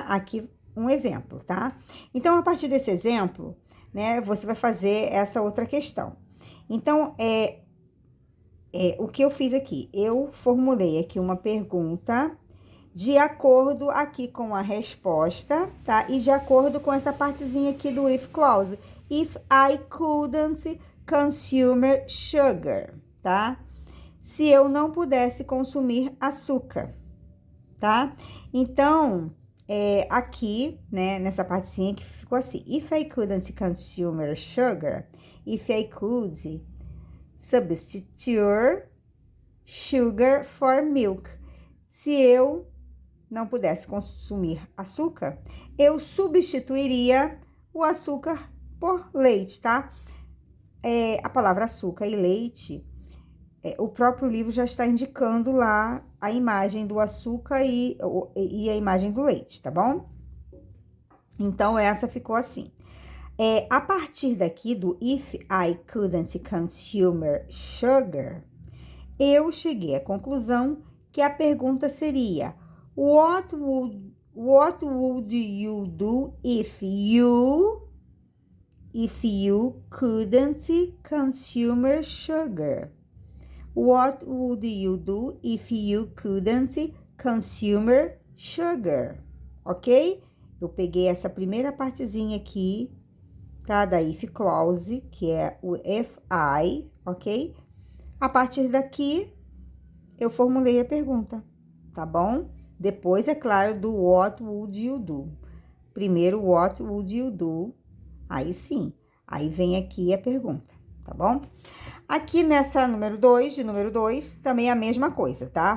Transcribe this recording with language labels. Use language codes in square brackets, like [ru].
[pt] Aqui um exemplo, tá? Então, a partir desse exemplo, né, você vai fazer essa outra questão. Então, o que eu fiz aqui? Eu formulei aqui uma pergunta de acordo aqui com a resposta, tá? E de acordo com essa partezinha aqui do if clause. [en] If I couldn't consume sugar, tá? [pt] Se eu não pudesse consumir açúcar, tá? Então, aqui, né, nessa partezinha que ficou assim. [en] If I couldn't consume sugar, if I could substitute sugar for milk. [pt] Se eu não pudesse consumir açúcar, eu substituiria o açúcar por leite, tá? A palavra açúcar e leite, o próprio livro já está indicando lá a imagem do açúcar e a imagem do leite, tá bom? Então, essa ficou assim. A partir daqui do [en] if I couldn't consume sugar, [pt] eu cheguei à conclusão que a pergunta seria: [en] What would you do if you couldn't consume sugar? What would you do if you couldn't consume sugar? Ok? [pt] Eu peguei essa primeira partezinha aqui, tá? Da if clause, que é o if I, ok? A partir daqui, eu formulei a pergunta, tá bom? Depois, é claro, do [en] what would you do. [pt] Primeiro, [en] what would you do? [pt] Aí sim, aí vem aqui a pergunta, tá bom? Aqui nessa número 2, de número 2, também é a mesma coisa, tá?